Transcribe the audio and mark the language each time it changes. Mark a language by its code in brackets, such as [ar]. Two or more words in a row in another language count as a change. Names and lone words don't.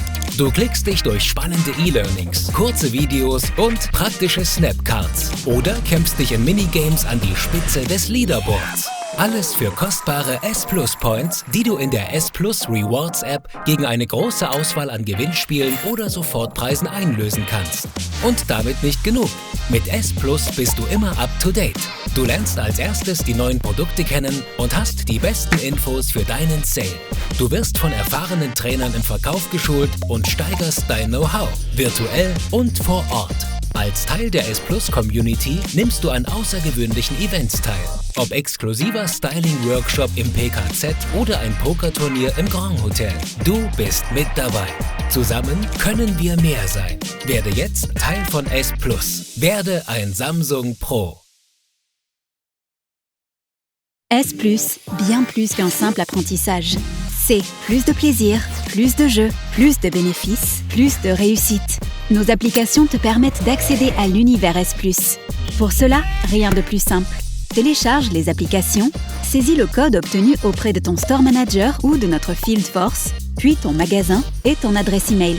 [de] Du klickst dich durch spannende E-Learnings, kurze Videos und praktische Snapcards oder kämpfst dich in Minigames an die Spitze des Leaderboards. Alles für kostbare S Plus Points, die du in der S Plus Rewards App gegen eine große Auswahl an Gewinnspielen oder Sofortpreisen einlösen kannst. Und damit nicht genug. Mit S Plus bist du immer [en] up to date. [de] Du lernst als erstes die neuen Produkte kennen und hast die besten Infos für deinen Sale. Du wirst von erfahrenen Trainern im Verkauf geschult und steigerst dein Know-how, virtuell und vor Ort. Als Teil der S Plus Community nimmst du an außergewöhnlichen Events teil. Ob exklusiver Styling-Workshop im PKZ oder ein Pokerturnier im Grand Hotel. Du bist mit dabei. Zusammen können wir mehr sein. Werde jetzt Teil von S Plus. Werde ein Samsung Pro. [fr] S Plus, bien plus qu'un simple apprentissage. C'est plus de plaisir, plus de jeux, plus de bénéfices, plus de réussite. Nos applications te permettent d'accéder à l'univers S Plus. Pour cela, rien de plus simple. Télécharge les applications, saisis le code obtenu auprès de ton [en] Store Manager [fr] ou de notre [en] Field Force, [fr] puis ton magasin et ton adresse email.